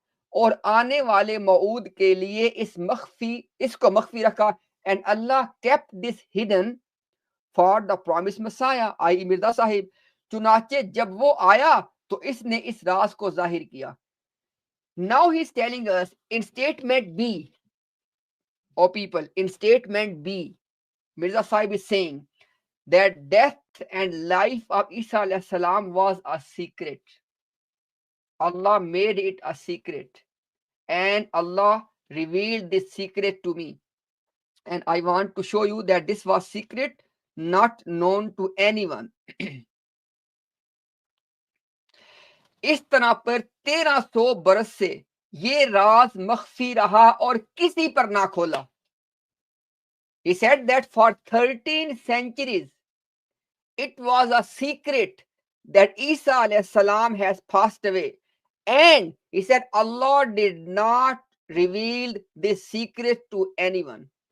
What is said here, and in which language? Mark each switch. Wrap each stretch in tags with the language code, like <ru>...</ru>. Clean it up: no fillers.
<ur>اور آنے والے موعود کے لیے اس کو مخفی رکھا.</ur> <en>And Allah kept this hidden for the promised Messiah, i.e. Mirza صاحب.</en> <ur>چنانچہ جب وہ آیا تو اس نے اس راز کو ظاہر کیا.</ur> <en>Now he is telling us in statement B, oh people, in statement B, Mirza Sahib is saying that death and life of Isa alayhi salam was a secret. Allah made it a secret, and Allah revealed this secret to me. And I want to show you that this was secret, not known to anyone.</en> <ur>اس طرح پر 1300 برس سے یہ راز مخفی رہا اور کسی پر نہ کھولا.</ur> <en>He said that for 13 centuries it was a secret that Isa alayhi salam has passed away, and he said Allah did not reveal this secret to anyone.</en>